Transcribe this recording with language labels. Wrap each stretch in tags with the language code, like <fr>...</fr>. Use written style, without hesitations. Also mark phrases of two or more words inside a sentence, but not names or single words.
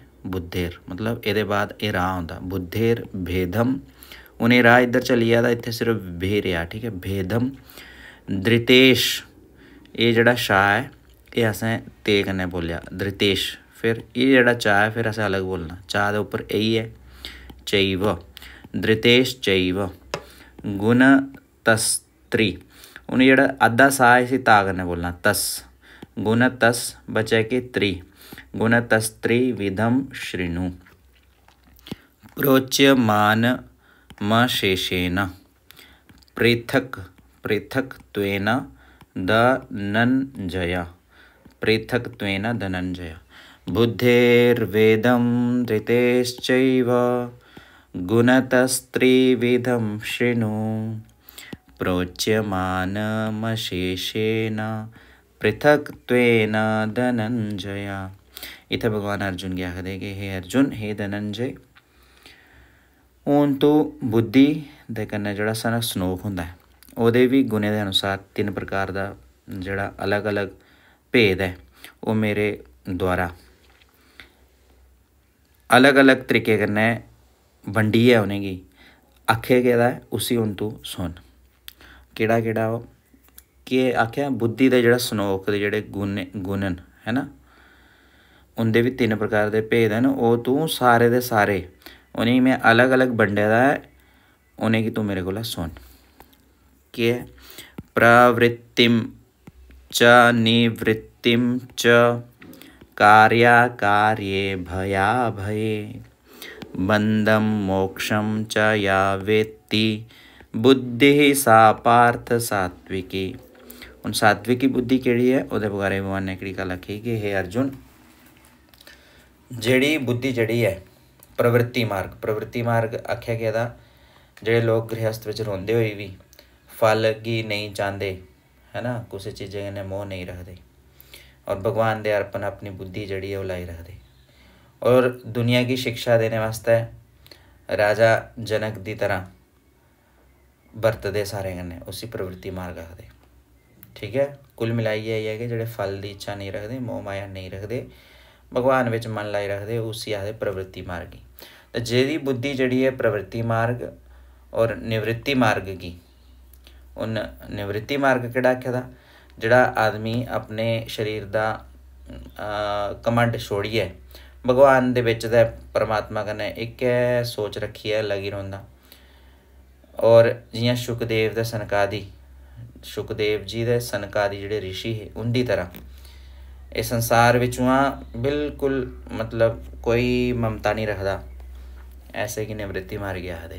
<doi>बुद्धेर मतलब एह्दे बाद एह् राह् होंदा। बुद्धेर भेदम, हून एह् राह् इद्धर चली जा तां इत्थै सिर्फ भे रेहा, ठीक है।</doi> <sa>भेदम धृतेश,</sa> <doi>एह् जेह्ड़ा शाह है एह् असें ते कन्नै बोलेआ धृतेश। फिर एह् जेह्ड़ा चा है फिर असें अलग बोलना। चा दे उप्पर एही है चैव,</doi> <sa>धृतेश चैव गुणतस्त्री।</sa> <doi>हून जेह्ड़ा अद्धा सा इसी ता कन्नै बोलना तस। गुणतस बचे कि त्री,</doi> <sa>गुणतस्त्री विधम शृणु प्रोच्यमानमशेषेण पृथक् पृथक्त्वेन धनञ्जय। पृथक्त्वेन धनञ्जय। बुद्धेर्वेदं धृतेश्चैव गुणतस्त्रिविधं शृणु प्रोच्यमानमशेषेण पृथक्त्वेन धनंजय।</sa> <doi>इत्थै भगवान अर्जुन गी आखदे कि हे अर्जुन, हे धनंजय, हून तू बुद्धि दे कन्नै जेह्ड़ा साढ़ा सनोख होंदा है ओह्दे बी गुणें दे अनुसार तिन्न प्रकार दा जेह्ड़ा अलग अलग भेद है ओह् मेरे द्वारा अलग अलग तरीके कन्नै बंडियै उ'नेंगी आखेआ गेदा है। उसी हून तू सुन। केह्ड़ा केह्ड़ा ओह् केह् आखेआ? बुद्धि दे जेह्ड़ा सनोख दे जेह्ड़े गुण न, है ना, उं'दे बी तिन्न प्रकार दे भेद न। ओह् तू सारे दे सारे उ'नेंगी में अलग अलग बंडे दा ऐ, उ'नेंगी तू मेरे कोला सुन। केह् ऐ?</doi> <sa>प्रवृत्तिम च निवृत्तिम च कार्याकार्ये भयाभये बंधं मोक्षं च या वेत्ति बुद्धि सा पार्थ सात्विकी।</sa> <doi>हून सात्विकी बुद्धि केह्ड़ी है ओह्दे बारे भगवान ने एह्कड़ी गल्ल आखी कि हे अर्जुन, जेह्ड़ी बुद्धि जेह्ड़ी है प्रवृत्ति मार्ग आखेआ गेदा जेह्ड़े लोग गृहस्थ बिच रौंह्दे होई बी फल गी नेईं चांह्दे, है ना, कुसै चीज़ै कन्नै मोह नेईं रखदे और भगवान दे अर्पण अपनी बुद्धि जेह्ड़ी है ओह् लाई रखदे और दुनिया की शिक्षा देने वास्ते राजा जनक दी तरह बरतदे सारें कन्नै, उसी प्रवृत्ति मार्ग आखदे, ठीक है। कुल मिलाइयै एह् है कि जेह्ड़े फल दी इच्छा नहीं रखदे, मोह माया नहीं रखदे, भगवान बिच मन लाई रखदे, उसी आखदे प्रवृत्ति मार्ग गी। ते जेह्दी बुद्धि जेह्ड़ी है प्रवृत्ति मार्ग और निवृत्ति मार्ग गी, उन निवृत्ति मार्ग केह्ड़ा आखे दा? जेह्ड़ा आदमी अपने शरीर दा घमंड छोड़ियै भगवान दे बिच ते परमात्मा कन्नै इक्कै सोच रखियै लगी रौंह्दा। और जियां सुखदेव जी दे सनकादि जेह्ड़े ऋषि हे उं'दी तरह इस संसार बिचुआं बिल्कुल मतलब कोई ममता नहीं रखदा, ऐसे कि निवृत्ति मार्ग गी आखदे।</doi>